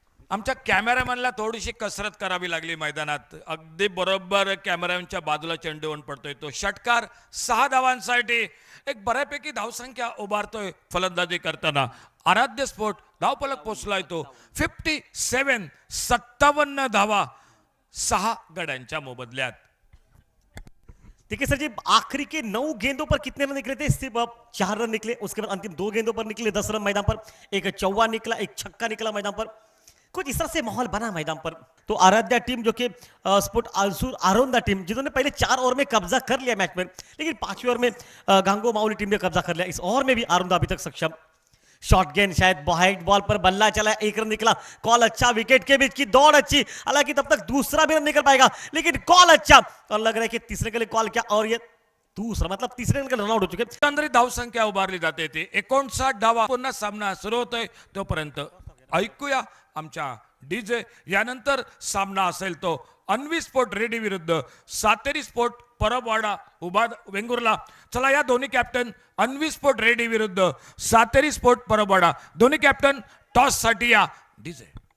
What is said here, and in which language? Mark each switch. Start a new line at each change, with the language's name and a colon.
Marathi: आमच्या कॅमेरामॅनला थोडीशी कसरत करावी लागली मैदानात, अगदी बरोबर कॅमेरामॅनच्या बाजूला चेंडू येऊन पडतोय तो षटकार। 6 धावांसाठी एक बऱ्यापैकी धावसंख्या उभारतोय फलंदाजी करताना। आराध्य स्फोट धावफलक पोहोचलाय तो 57, 57 धावा 6 गड्यांच्या मोबदल्यात।
Hindi: देखिए सर जी, आखिरी के 9 गेंदों पर कितने रन निकले थे? सिर्फ 4 रन निकले। उसके बाद अंतिम 2 गेंदों पर निकले 10 रन मैदान पर, एक चौवा निकला, एक छक्का निकला मैदान पर। कुछ इस तरह से माहौल बना मैदान पर। तो आराध्या टीम जो कि स्पोर्ट अल्सूर आरोंदा टीम, जिन्होंने पहले 4 ओवर में कब्जा कर लिया मैच में, लेकिन 5वें ओवर में गांगो माउली टीम ने कब्जा कर लिया। इस ओवर में भी आरोंदा अभी तक सक्षम। शॉर्ट गेंद, शायद वाइड बॉल पर बल्ला चला, 1 रन निकला। कॉल अच्छा, विकेट के बीच की दौड़ अच्छी, हालांकि तब तक दूसरा भी रन निकल पाएगा, लेकिन कॉल अच्छा। और लग रहा है कि तीसरे के लिए कॉल क्या, और ये दूसरा मतलब तीसरे रन रन आउट हो चुके।
Marathi: एकंदरीत धावसंख्या उभारली जाते ती 59 धावा। पुन्हा सामना सुरू होतोय, तोपर्यंत ऐकूया आमच्या डीजे। यानंतर सामना असेल तो अन्वी स्पोर्ट रेडी विरुद्ध सातेरी स्पोर्ट परबवाडा उबाद वेंगुर्ला। चला, या दोन्ही कॅप्टन, अन्वी स्पोर्ट रेडी विरुद्ध सातेरी स्पोर्ट परबवाडा, दोन्ही कॅप्टन टॉस साठी या डीजे।